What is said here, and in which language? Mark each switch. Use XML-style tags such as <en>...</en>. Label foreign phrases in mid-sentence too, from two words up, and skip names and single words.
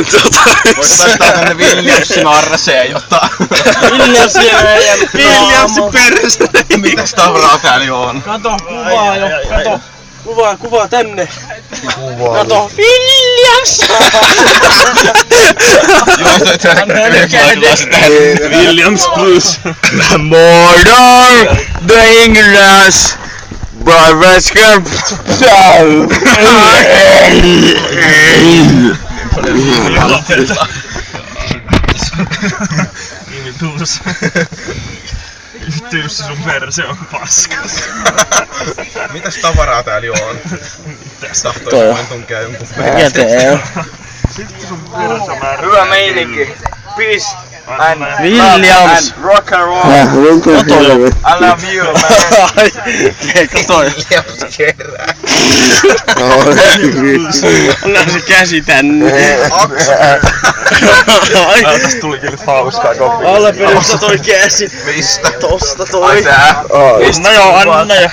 <fi>Vois laittaa tänne Williamsin arreseen jotain. Williamsin perästä. Mitäs tavaraa täällä on? Kato, kuvaa jo. Kato. Kuvaa tänne. Kuvaa. Kato. Williams! Joo, toi Williams plus.</fi> <en>Murder the English. Brothers come</en> <fi>Tyyssi sun perse on paskas. Mitäs tavaraa täällä on? Tahtois vain tunkea jonkun Mikä tee on? Hyvä meininki.</fi> <en>Peace and Williams! rock and roll.</en> <fi>Kato</fi> <en>I love you, man.</en> <fi>Kato. Williams kerää. Anna se käsi tänne. Täs tulikin nyt hauskaa koppi. Alperi, toi käsi. Mistä? Tosta Ai toi. tää. No joo, anna jo.</fi>